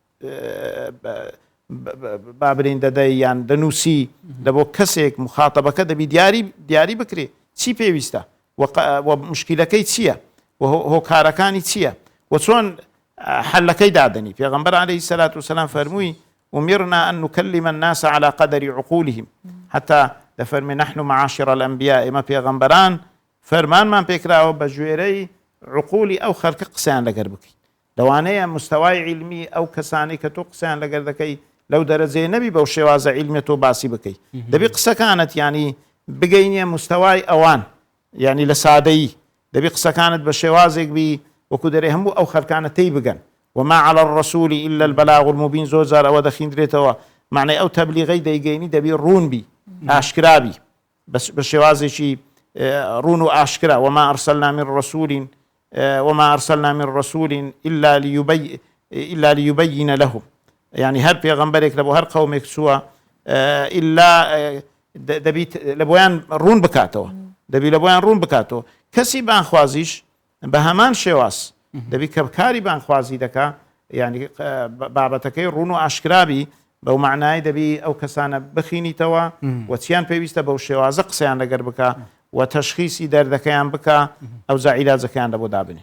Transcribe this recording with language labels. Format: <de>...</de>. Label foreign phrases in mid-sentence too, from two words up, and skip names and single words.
<ckb>بابرین دەدەی یان دەنووسی لە بۆ کەسێک مخاتەبەکە دەبی دیاری بکرێ چی پێویستە مشکلەکەی چییە هۆکارەکانی چییە و چۆن حلەکەی دادنی پێغەمبەر</ckb> <ar>عەلەیهی سەلات وسەلام</ar> <ckb>فەرمووی</ckb> <ar>أمرنا أن نكلم الناس على قدر عقولهم حتى</ar> <ckb>دەفەرمێ</ckb> <ar>نحن معاشر الأنبياء</ar> <ckb>ئێمە پێغەمبەران فەرمانمان پێکراوە بە ژێرەی عقولی ئەو خەڵکە قسەیان لەگەر بکەین لەوانەیە مستەوای عیلمی ئەو کەسانی کە تۆ قسەیان لەگەر دەکەی لەو دەرەجەیە نەبی بەو شێوازە عیلمێ تۆ باسی بکەی دەبی قسەکانت ینی بگەینە مستەوای ئەوان ینی لە سادەیی دەبی قسەکانت بە شێوازێک بی وەکو دەرێ هەموو ئەو خەرکانە تێی بگەن</ckb> <ar>وما على الرسول إلا البلاغ المبين</ar> <ckb>زۆر جار ئەوە دەخیندرێتەوە معنی ئەو تەبلیغەی دەیگەینی دەبی ڕوون بی ئاشکرابی بە شێوازێکی ڕون و ئاشکرا</ckb> <ar>وما أرسلنا من رسول إلا ليبين لهم</ar> <ckb>يعني هەر پێغەمبەرێک لە بۆ هەر قەومێک چووە ئیلا دەبی لە بۆیان ڕوون بکاتەوە دەبی لە بۆیان ڕوون بکاتەوە کەسی بانخوازیش بە هەمان شێواز دەبی کە کاری بانخوازی دەکا ینی بابەتەکەی ڕوون و ئاشکرابی بەو معنای دەبی ئەو کەسانە بخینیتەوە و چیان پێویستە بەو شێوازە قسەیان لەگەر بکە و تەشخیصی دەردەکەیان بکە ئەو عیلاجەکەیان لە بۆ دابنێ</ckb>